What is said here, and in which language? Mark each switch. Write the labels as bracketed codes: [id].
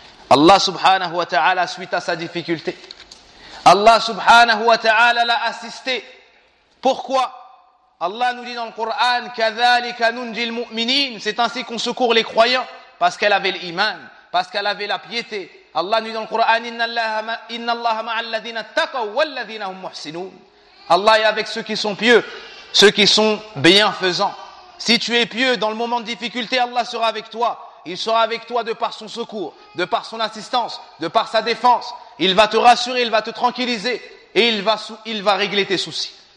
[fr] Allah subhanahu wa ta'ala, suite à sa difficulté, Allah subhanahu wa ta'ala l'a assisté. Pourquoi? Allah nous dit dans le Coran, [ar] كَذَلِكَ نُنْجِي الْمُؤْمِنِينَ. [fr] C'est ainsi qu'on secourt les croyants, parce qu'elle avait l'iman, parce qu'elle avait la piété. Allah nous dit dans le Coran, [ar] إِنَّ اللَّهَ مَعَ الَّذِينَ اتَّقَوْا وَالَّذِينَ هُمْ مُحْسِنُونَ. [fr] Allah est avec ceux qui sont pieux, ceux qui sont bienfaisants. Si tu es pieux, dans le moment de difficulté, Allah sera avec toi. Il sera avec toi de par son secours, de par son assistance, de par sa défense. Il va te rassurer, il va te tranquilliser et il va régler tes soucis.